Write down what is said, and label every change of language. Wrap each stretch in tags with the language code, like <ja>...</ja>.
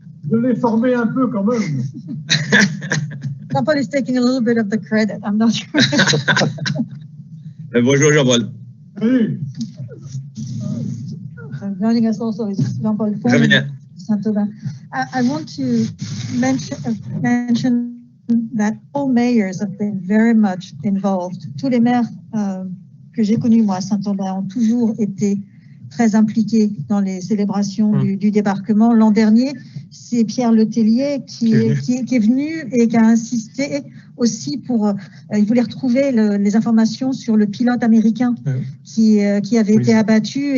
<fr>Je l'ai formé un peu quand même.</fr> <en>Jean-Paul is taking a little bit of the credit. I'm not sure.</en> <fr>Bonjour Jean-Paul. Salut.</fr> <en>Joining us also is Jean-Paul from Saint-Aubin. I want to mention that all mayors have been very much involved.</en> <fr>Tous les maires que j'ai connus, moi, à Saint-Aubin, ont toujours été très impliqués dans les célébrations du débarquement. L'an dernier, c'est Pierre Letellier qui est venu et qui a insisté aussi pour... il voulait retrouver les informations sur le pilote américain qui avait été abattu.</fr>